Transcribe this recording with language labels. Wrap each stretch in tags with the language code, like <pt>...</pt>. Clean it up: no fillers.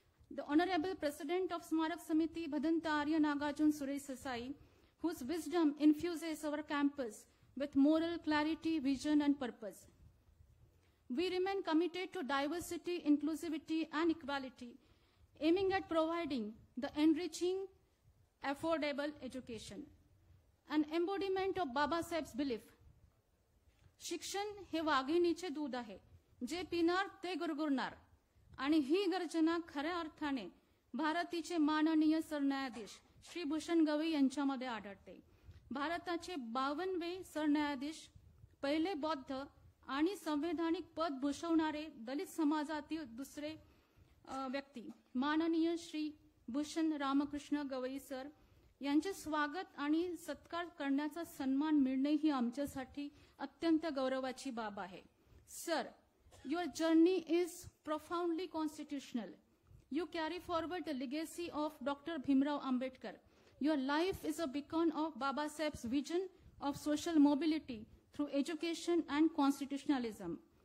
<en>The Honorable President of Smarak Samiti, Bhadanta Arya Nagarjun Suresh Sasai, whose wisdom infuses our campus with moral clarity, vision, and purpose. We remain committed to diversity, inclusivity, and equality, aiming at providing the enriching, affordable education. An embodiment of Baba Saheb's belief.</en> <mr>शिक्षण हे वाघिणीचे दूध आहे, जे पिणार ते गुरगुरणार, आणि ही गर्जना खऱ्या अर्थाने भारतीचे माननीय सरन्यायाधीश श्री भूषण गवई यांच्यामध्ये आढळते. भारताचे 52वे सरन्यायाधीश, पहिले बौद्ध आणि संवैधानिक पद भूषवणारे दलित समाजातील दुसरे व्यक्ती माननीय श्री भूषण रामकृष्ण गवई सर यांचे स्वागत आणि सत्कार करण्याचा सन्मान मिळणे ही आमच्यासाठी अत्यंत गौरवाची बाब आहे.</mr> <en>Sir, your journey is profoundly constitutional. You carry forward the legacy of Dr. Bhimrao Ambedkar. Your life is a beacon of Baba Saheb's vision of social mobility through education and constitutionalism.</en>